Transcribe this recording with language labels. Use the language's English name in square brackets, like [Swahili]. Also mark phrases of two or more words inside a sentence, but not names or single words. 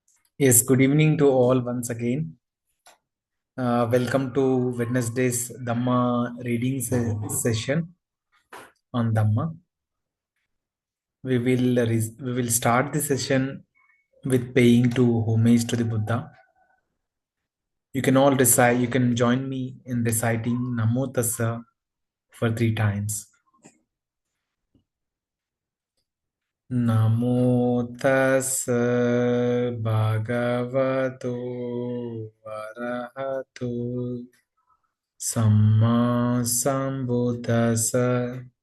[English] Yes, good evening to all once again. Welcome to Wednesday's Dhamma reading session on Dhamma. We will start the session with paying to homage to the Buddha. You can all recite. You can join me in reciting [Pali] Namo Tassa [English] for 3 times. [Pali] Namo Tassa Bhagavato Arahato Samma Sambuddhassa.